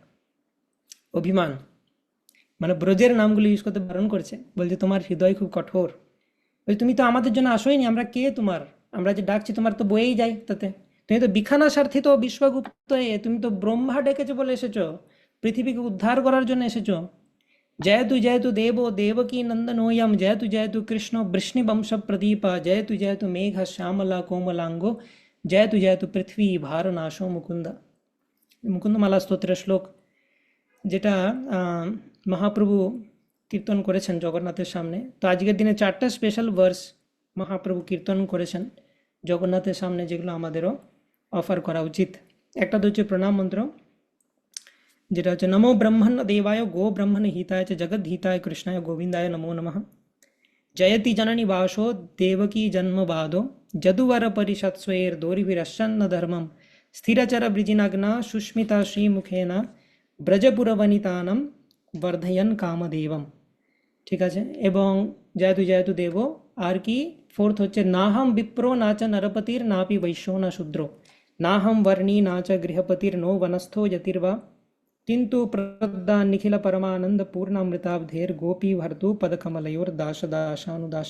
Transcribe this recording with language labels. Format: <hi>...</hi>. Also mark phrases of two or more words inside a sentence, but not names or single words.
<bn>অভিমান, মানে ব্রজের নামগুলো ইউজ করতে বারণ করছে, বলছে তোমার হৃদয় খুব কঠোর। ওই তুমি তো আমাদের জন্য আসোইনি, আমরা কে তোমার? আমরা যে ডাকছি তোমার তো বয়েই যাই তাতে। তুমি তো বিখানা স্বার্থী, তো বিশ্বগুপ্ত তুমি তো ব্রহ্মা ডেকেছো বলে এসেছো, পৃথিবীকে উদ্ধার করার জন্য এসেছো।</bn> <sa>जयतु देवो देवकी नंदनोऽयं, जयतु जयतु कृष्णो वृष्णिवंश प्रदीप, जयतु मेघ श्यामला कोमलांगो, जयतु पृथ्वी भारनाशो मुकुंद।</sa> <bn>মুকুন্দমালা স্তোত্রের শ্লোক, যেটা মহাপ্রভু কীর্তন করেছেন জগন্নাথের সামনে। তো আজকের দিনে 4টা</bn> <en>special verse</en> <bn>মহাপ্রভু কীর্তন করেছেন জগন্নাথের সামনে, যেগুলো আমাদেরও অফার করা উচিত। একটা তো হচ্ছে প্রণাম মন্ত্র, যেটা হচ্ছে</bn> <sa>নমো ব্রহ্মণ দেবায় গো ব্রহ্মণ হিতায় চ জগৎ হিতায় কৃষ্ণায় গোবিন্দায় নমো নমঃ। जयति जननी वासो देवकी जन्मबाधो, जदुवर परिषद स्वेर दोरिभिरश्चन्न धर्मम, स्थिरचर वृजिनग्ना सुष्मिता श्रीमुखेन ব্রজপুরবনিতানম বর্ধয়ন কামদেবম।</sa> <bn>ঠিক আছে, এবং</bn> <sa>জয়তু দেব।</sa> <bn>আর কি ফোর্থ হচ্ছে</bn> <sa>নাহম বিপ্রো নাচ নরপতির নাপি বৈশ্য না শূদ্র, নাহম বর্ণী নাচ গৃহপতির নো বনস্থো যতির্বা, কিন্তু প্রদা নিখিল পরমানন্দ পূর্ণামৃতাব্ধের গোপী ভর্তু পদকমলয়োর দাস দাসানুদাস।</sa>